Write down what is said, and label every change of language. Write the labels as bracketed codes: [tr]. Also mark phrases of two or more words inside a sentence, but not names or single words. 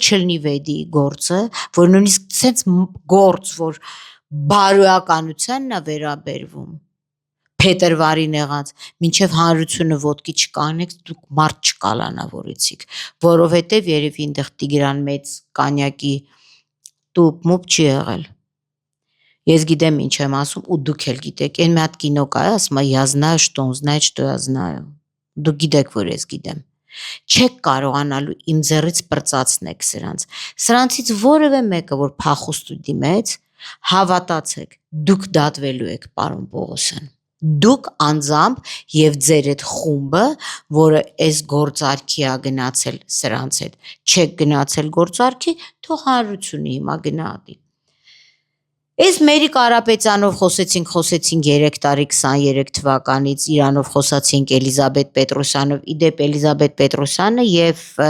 [hy] չլինի վեդի գործը, որ նույնիսկ սենց գործ, որ բարոյականությանն է վերաբերվում, փետրվարին եղած, մինչև հանրությունը ոտքի չկանեք, դուք մարդ չկալանավորեցիք, որովհետև երևի այնտեղ Տիգրան մեծ կանյակի տուփ մուփ չի եղել։ Ես գիտեմ ինչ եմ ասում ու դուք էլ գիտեք, այն մի հատ կինո կա, ասում է [ru] «Я знаю, что он знает, что я знаю»։ [hy] Դուք գիտեք, որ ես գիտեմ։ Չեք կարողանալու իմ ձեռից պրծացնեք սրանց։ Սրանցից որևէ մեկը, որ փախուստ դիմեց, հավատացեք, դուք դատվելու եք, պարոն Պողոսյան։ Դուք անձամբ եւ ձեր այդ խումբը, որը այս գործարքի է գնացել սրանց հետ, չեք գնացել գործարքի, թող հանրությունը հիմա գնահատի։ Այս Մերի Կարապետյանով խոսեցինք 3 տարի 23 թվականից, իրանով խոսացինք Էլիզաբետ Պետրոսյանով, իդեպ Էլիզաբետ Պետրոսյանը եւ